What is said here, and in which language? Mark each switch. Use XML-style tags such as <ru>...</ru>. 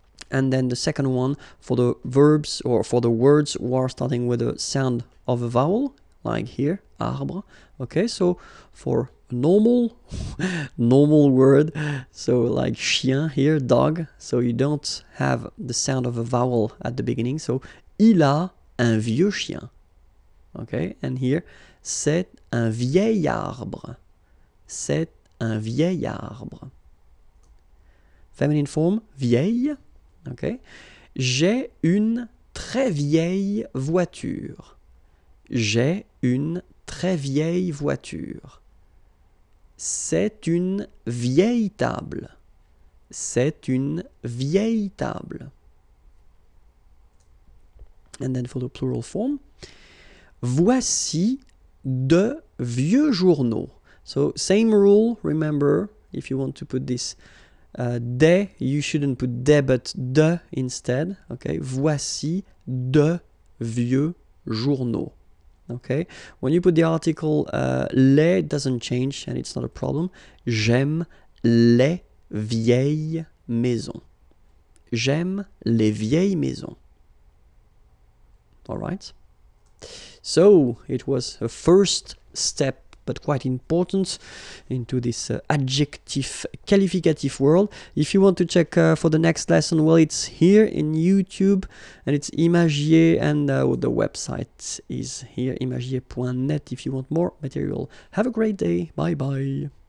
<en>And then the second one for the verbs or for the words who are starting with a sound of a vowel, like here, arbre. Okay, so for a normal word, so like chien here, dog, so you don't have the sound of a vowel at the beginning.</en> <fr>So il a un vieux chien.</fr> <en>Okay, and here,</en> <fr>c'est un vieil arbre. C'est un vieil arbre.</fr> <en>Feminine form,</en> <fr>vieille. Okay. J'ai une très vieille voiture. J'ai une très vieille voiture. C'est une vieille table. C'est une vieille table.</fr> <en>And then for the plural form,</en> <fr>voici de vieux journaux.</fr> <en>So same rule, remember, if you want to put this des, you shouldn't put des but de instead.</en> <fr>Okay, voici de vieux journaux.</fr> <en>Okay, when you put the article les, it doesn't change and it's not a problem.</en> <fr>J'aime les vieilles maisons. J'aime les vieilles maisons.</fr> <en>All right. So it was a first step, but quite important, into this adjective qualificatif world. If you want to check for the next lesson, well, it's here in YouTube, and it's Imagier, and the website is here, imagier.net, if you want more material. Have a great day. Bye bye.</en>